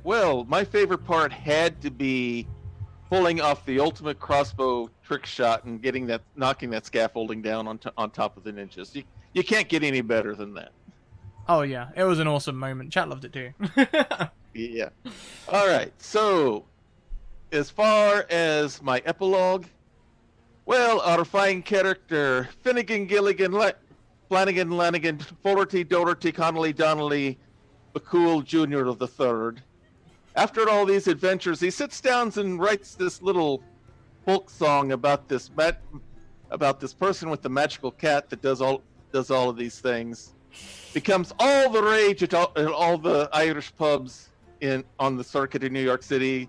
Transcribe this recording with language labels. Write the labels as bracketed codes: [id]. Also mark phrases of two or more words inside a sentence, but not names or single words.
[en] Well, my favorite part had to be pulling off the ultimate crossbow trick shot and knocking that scaffolding down on top of the ninjas. You can't get any better than that. Oh yeah, it was an awesome moment. Chat loved it too. Yeah. All right. So, as far as my epilogue, well, our fine character Finnegan, Gilligan, Flanagan, Lanigan, Fogarty, Doherty, Connolly, Donnelly, McCool Jr. of the Third. After all these adventures, he sits down and writes this little folk song about this person with the magical cat that does all of these things. Becomes all the rage at all the Irish pubs on the circuit in New York City.